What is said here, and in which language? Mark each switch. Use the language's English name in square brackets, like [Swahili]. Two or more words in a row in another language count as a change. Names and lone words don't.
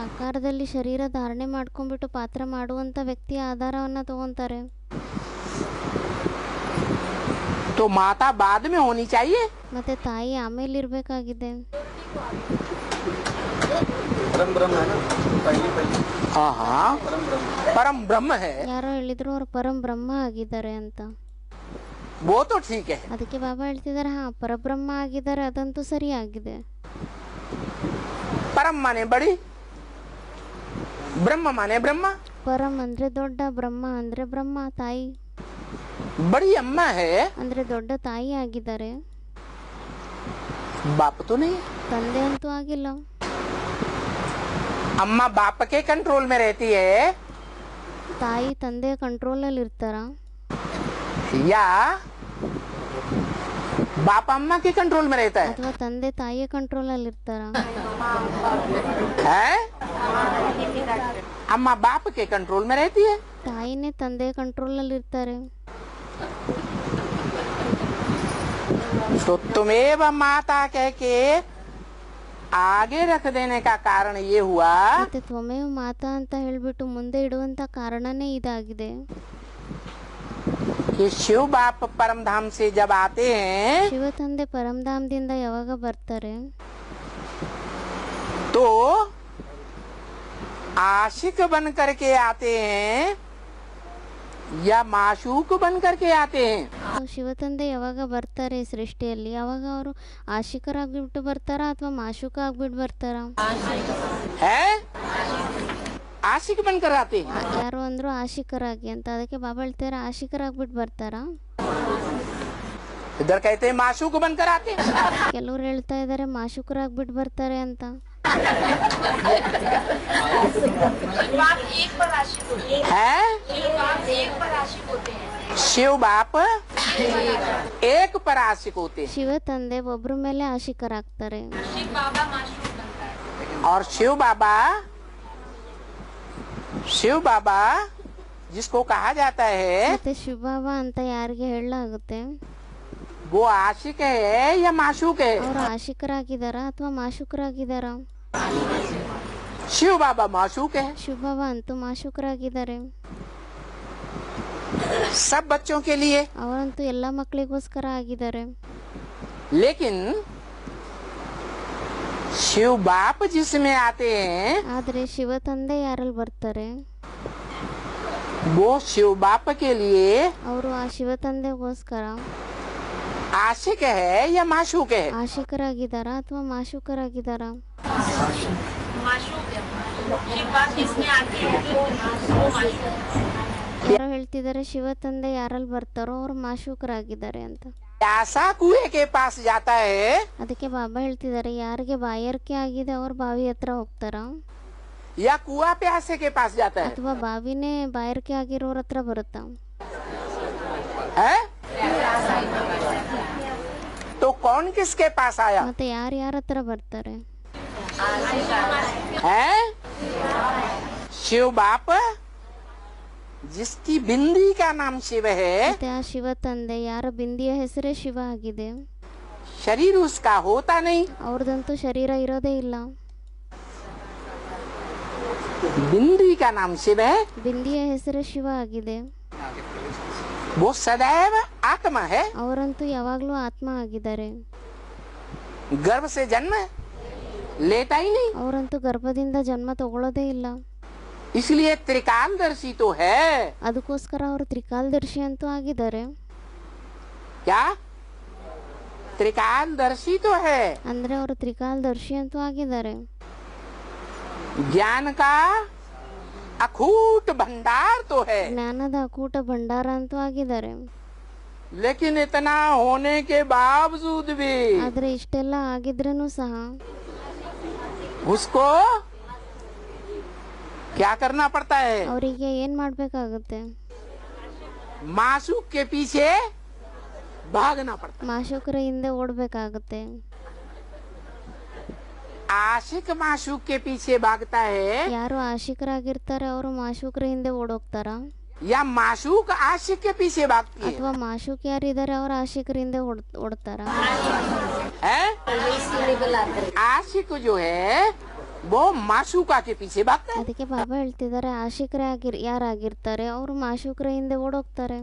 [Kannada] ಸಾಕಾರದಲ್ಲಿ ಶರೀರ ಧಾರಣೆ ಮಾಡ್ಕೊಂಡ್ಬಿಟ್ಟು ಪಾತ್ರ ಮಾಡುವಂತ ವ್ಯಕ್ತಿಯ ಆಧಾರವನ್ನ ತಗೊಂತಾರೆ. [Hindi] तो माता बाद में होनी चाहिए। [Kannada] ಮತ್ತೆ ತಾಯಿ ಆಮೇಲೆ ಇರ್ಬೇಕಾಗಿದೆ. [Hindi] हाँ, परम ब्रह्म है [Kannada] ಯಾರೋ ಹೇಳಿದ್ರು ಅವ್ರು ಪರಂ ಬ್ರಹ್ಮ ಆಗಿದ್ದಾರೆ ಅಂತ. [Hindi] वो तो ठीक है। [Kannada] ಅದಕ್ಕೆ ಬಾಬಾ ಹೇಳ್ತಿದ್ದಾರೆ, ಹಾ ಪರಬ್ರಹ್ಮ ಆಗಿದ್ದಾರೆ, ಅದಂತೂ ಸರಿಯಾಗಿದೆ. [Hindi] परम माने बड़ी, ब्रह्म माने ब्रह्मा। [Kannada] ಪರಂ ಅಂದ್ರೆ ದೊಡ್ಡ, ಬ್ರಹ್ಮ ಅಂದ್ರೆ ಬ್ರಹ್ಮ ತಾಯಿ. [Hindi] बड़ी अम्मा है, [Kannada] ಅಂದ್ರೆ ದೊಡ್ಡ ತಾಯಿ ಆಗಿದ್ದಾರೆ, [Hindi] बाप तो नहीं। [Kannada] ತಂದೆ ಅಂತೂ ಆಗಿಲ್ಲ. [Hindi] अम्मा बाप के कंट्रोल में रहती है [Kannada] ತಾಯಿ ತಂದೆ ಕಂಟ್ರೋಲ್ ಅಲ್ಲಿ ಇರ್ತಾರ, [Hindi] या बाप अम्मा के कंट्रोल में रहता है? [Kannada] ಅಥವಾ ತಂದೆ ತಾಯಿಯ ಕಂಟ್ರೋಲ್ ಅಲ್ಲಿ ಇರ್ತಾರ? [Hindi] है अम्मा बाप के कंट्रोल में रहती है। [Kannada] ತಾಯಿನೇ ತಂದೆ ಕಂಟ್ರೋಲ್ ಅಲ್ಲಿ ಇರ್ತಾರೆ. [Hindi] तो तुम्हें माता कह के आगे रख देने का कारण ये हुआ [Kannada] ಮತ್ತೆ [Sanskrit] ತ್ವಮೇವ ಮಾತಾ [Kannada] ಅಂತ ಹೇಳ್ಬಿಟ್ಟು ಮುಂದೆ ಇಡುವಂತ ಕಾರಣನೇ ಇದಾಗಿದೆ. [Hindi] कि शिव बाप परम धाम से जब आते हैं [Kannada] ಶಿವ ತಂದೆ ಪರಮಧಾಮದಿಂದ ಯಾವಾಗ ಬರ್ತಾರೆ, [Hindi] तो आशिक बन करके आते हैं या माशूक बन करके आते हैं? [Kannada] ಶಿವ ತಂದೆ ಯಾವಾಗ ಬರ್ತಾರೆ ಈ ಸೃಷ್ಟಿಯಲ್ಲಿ, ಯಾವಾಗ ಅವರು ಆಶಿಕರಾಗ್ಬಿಟ್ಟು ಬರ್ತಾರ ಅಥವಾ ಮಾಶುಕ ಆಗ್ಬಿಟ್ಟು ಬರ್ತಾರ? [Hindi] है आशिक बनकर आते हैं। [Kannada] ಯಾರು ಅಂದ್ರು ಆಶಿಕರಾಗಿ ಅಂತ. ಅದಕ್ಕೆ ಬಾಬಾ ಹೇಳ್ತಾರೆ ಆಶಿಕರಾಗ್ಬಿಟ್ಟು ಬರ್ತಾರ. [Hindi] इधर कहते हैं माशूक बनकर आते हैं। [Kannada] ಕೆಲವ್ರು ಹೇಳ್ತಾ ಇದಾರೆ ಮಾಶುಕರಾಗ್ಬಿಟ್ಟು ಬರ್ತಾರೆ ಅಂತ. [Hindi] बाप एक पर आशिक होते हैं। है बाप एक पर आशिक होते हैं। शिव बाप एक पर आशिक होते हैं [Kannada] ಶಿವ ತಂದೆ ಒಬ್ರ ಮೇಲೆ ಆಶಿಕರಾಗ್ತಾರೆ. [Hindi] शिव बाबा माशूक बनता है। और शिव बाबा जिसको कहा जाता है [Kannada] ಮತ್ತೆ ಶಿವಬಾಬಾ ಅಂತ ಯಾರಿಗೆ ಹೇಳಲಾಗುತ್ತೆ, [Hindi] वो आशिक है या माशूक है? [Kannada] ಅವರು ಆಶಿಕರಾಗಿದಾರ ಅಥವಾ ಮಾಶುಕರಾಗಿದಾರ? [Hindi] शिव बाबा माशूक है। [Kannada] ಶಿವಬಾಬಾ ಅಂತೂ ಮಾಶುಕರಾಗಿದ್ದಾರೆ. [Hindi] सब बच्चों के लिए, [Kannada] ಅವರಂತೂ ಎಲ್ಲ ಮಕ್ಕಳಿಗೋಸ್ಕರ ಆಗಿದ್ದಾರೆ. [Hindi] लेकिन शिव बाप जिसमें आते हैं [Kannada] ಆದ್ರೆ ಶಿವ ತಂದೆ ಯಾರಲ್ಲಿ ಬರ್ತಾರೆ, [Hindi] वो शिव बाप के लिए [Kannada] ಅವರು ಆ ಶಿವ ತಂದೆಗೋಸ್ಕರ [Hindi] आशिक है या माशूक है? [Kannada] ಆಶಿಕರಾಗಿದ್ದಾರಾ ಅಥವಾ ಮಾಶುಕರಾಗಿದ್ದಾರ? [Hindi] माशूक है। शिव बाप जिसमें आते हैं वो माशूक है। [Kannada] ಯಾರೋ ಹೇಳ್ತಿದ್ದಾರೆ ಶಿವ ತಂದೆ ಯಾರಲ್ಲಿ ಬರ್ತಾರೋ ಅವ್ರು ಮಾಶುಕರಾಗಿದ್ದಾರೆ ಅಂತ. [Hindi] ऐसा कुएं के पास जाता है [Kannada] ಅದಕ್ಕೆ ಬಾಬಾ ಹೇಳ್ತಿದ್ದಾರೆ ಯಾರಿಗೆ ಬಾಯಾರಿಕೆ ಆಗಿದೆ ಅವ್ರು ಬಾವಿ ಹತ್ರ ಹೋಗ್ತಾರ, [Hindi] या कुआ प्यासे के पास जाता है? [Kannada] ಅಥವಾ ಬಾವಿನೇ ಬಾಯಾರಿಕೆ ಆಗಿರೋರ ಹತ್ರ ಬರುತ್ತಾ? [Hindi] है तो कौन किसके पास आया? [Kannada] ಮತ್ತೆ ಯಾರ ಹತ್ರ ಬರ್ತಾರೆ? [Hindi] है शिव बाप जिसकी बिंदी का नाम शिव है, [Kannada] ಮತ್ತೆ ಆ ಶಿವ ತಂದೆ ಯಾರ ಬಿಂದಿಯ ಹೆಸರೇ ಶಿವ ಆಗಿದೆ, [Hindi] शरीर उसका होता नहीं। [Kannada] ಅವ್ರದಂತೂ ಶರೀರ ಇರೋದೇ ಇಲ್ಲ। [Hindi] बिंदी का नाम शिव है, [Kannada] ಬಿಂದಿಯ ಹೆಸರೇ ಶಿವ ಆಗಿದೆ। [Hindi] वो सदैव आत्मा है। [Kannada] ಅವರಂತೂ ಯಾವಾಗಲೂ ಆತ್ಮ ಆಗಿದ್ದಾರೆ। [Hindi] गर्भ से जन्म लेता ही नहीं, [Kannada] ಅವರಂತೂ ಗರ್ಭದಿಂದ ಜನ್ಮ ತಗೊಳ್ಳೋದೇ ಇಲ್ಲ। [Hindi] इसलिए त्रिकालदर्शी तो है। [Kannada] ಅದಕ್ಕೋಸ್ಕರ ಅವರು ತ್ರಿಕಾಲದರ್ಶಿ ಅಂತೂ ಆಗಿದ್ದಾರೆ। [Hindi] क्या त्रिकालदर्शी तो है, [Kannada] ಅಂದ್ರೆ ಅವರು ತ್ರಿಕಾಲದರ್ಶಿ ಅಂತೂ ಆಗಿದ್ದಾರೆ। [Hindi] ज्ञान का अखूट भंडार तो है। [Kannada] ಜ್ಞಾನದ ಅಕೂಟ ಭಂಡಾರ ಅಂತೂ ಆಗಿದ್ದಾರೆ। [Hindi] लेकिन इतना होने के बावजूद भी [Kannada] ಆದ್ರೆ ಇಷ್ಟೆಲ್ಲ ಆಗಿದ್ರೂ ಸಹ [Hindi] उसको क्या करना पड़ता है? [Kannada] ಅವರಿಗೆ ಏನ್ ಮಾಡ್ಬೇಕಾಗುತ್ತೆ? [Hindi] मासूक के पीछे भागना पड़ता [Kannada] ಮಾಶೂಕರ ಹಿಂದೆ ಓಡ್ಬೇಕಾಗುತ್ತೆ। [Hindi] है। आशिक मासूक के पीछे भागता है, [Kannada] ಯಾರು ಆಶಿಕರಾಗಿರ್ತಾರೆ ಅವರು ಮಾಶೂಕರ ಹಿಂದೆ ಓಡೋಗ್ತಾರ, [Hindi] या मासूक आशिक के पीछे भागती है? [Kannada] ಅಥವಾ ಮಾಶೂಕ್ ಯಾರಿದ್ದಾರೆ ಅವ್ರ ಆಶಿಕರ ಹಿಂದೆ ಓಡ್ತಾರ? [Hindi] है? आशिक जो है वो मासूका के पीछे भागता है। [Kannada] ಅದಕ್ಕೆ ಬಾಬಾ ಹೇಳ್ತಿದ್ದಾರೆ ಆಶಿಕರೇ ಯಾರಾಗಿರ್ತಾರೆ ಅವರು ಮಾಶೂಕರ ಹಿಂದೆ ಓಡೋಗ್ತಾರೆ।